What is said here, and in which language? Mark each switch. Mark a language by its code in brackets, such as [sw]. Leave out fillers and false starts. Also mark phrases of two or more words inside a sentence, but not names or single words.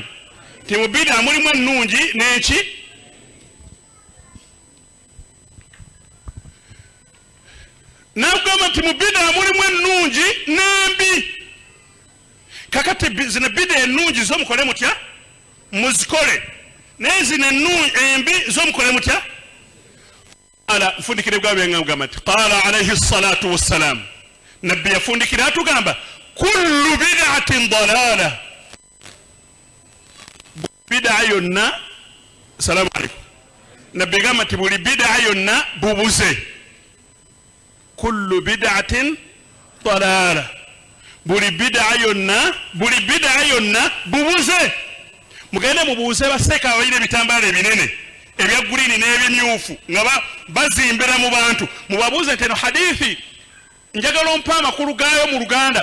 [lg] ti mu bid'a mulimu ennungi n'eki n'akugamba nti mu bid'a mulimu ennungi n'embi. kakati zino bid'a ennungi zo mukole mutya muzikole, naye zino embi zo mukole mutya. ala mfundikire bwa byenga mugamba nti [ar] قال عليه الصلاة والسلام, [lg] nabbi yafundikira atugamba [ar] كل بدعة ضلالة, [lg] bid'a yonna. [ar] سلام عليكم. [lg] nabbi gamba nti buli bid'a yonna bubuze. [ar] كل بدعة ضلالة, buli bid'a yonna bubuze. [lg] mugende mubuuze baseeka abalina ebitambaala ebinene ebya gurini n'ebimyufu nga bazimbira mu bantu, mubabuuze nti eno hadithi njagala ompa amakulu gaayo mu Luganda.